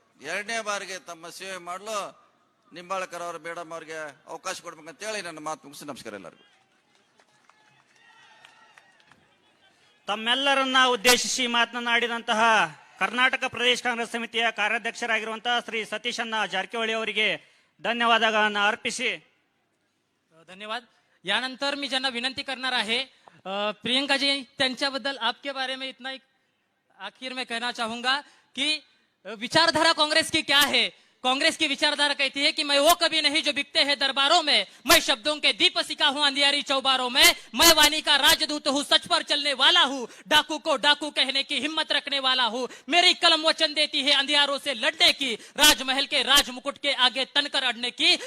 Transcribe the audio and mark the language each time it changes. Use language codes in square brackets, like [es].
[kn] 2ನೇ ಬಾರಿಗೆ ತಮ್ಮ ಸೇವೆ ಮಾಡಲು ನಿಂಬಾಳ್ಕರ್ ಅವರು ಮೇಡಮ್ ಅವರಿಗೆ ಅವಕಾಶ ಕೊಡ್ಬೇಕಂತ ಹೇಳಿ ನನ್ನ ಮಾತು ಮುಗಿಸಿ ನಮಸ್ಕಾರ ಎಲ್ಲರಿಗೂ. ತಮ್ಮೆಲ್ಲರನ್ನ ಉದ್ದೇಶಿಸಿ ಮಾತನಾಡಿದಂತಹ ಕರ್ನಾಟಕ ಪ್ರದೇಶ ಕಾಂಗ್ರೆಸ್ ಸಮಿತಿಯ ಕಾರ್ಯಾಧ್ಯಕ್ಷರಾಗಿರುವಂತಹ ಶ್ರೀ ಸತೀಶಣ್ಣ ಜಾರಕಿಹೊಳಿ ಅವರಿಗೆ [mr] धन्यवादांना अर्पिसी. धन्यवाद. यानंतर मी ज्यांना विनंती करणार आहे, प्रियंका जी, त्यांच्याबद्दल [hi] आपके बारे में इतना आखिर में कहना चाहूंगा कि विचारधारा कांग्रेस की क्या है। कांग्रेस की विचारधारा कहती है कि मैं वो कभी नहीं जो बिकते हैं दरबारों में, मैं शब्दों के दीपशिखा हूं अंधियारी चौबारों में, मैं वाणी का राजदूत हूं, सच पर चलने वाला हूं, डाकू को डाकू कहने की हिम्मत रखने वाला हूं, मेरी कलम वचन देती है अंधियारों से लड़ने की, राजमहल के राजमुकुट के आगे तनकर अड़ने की।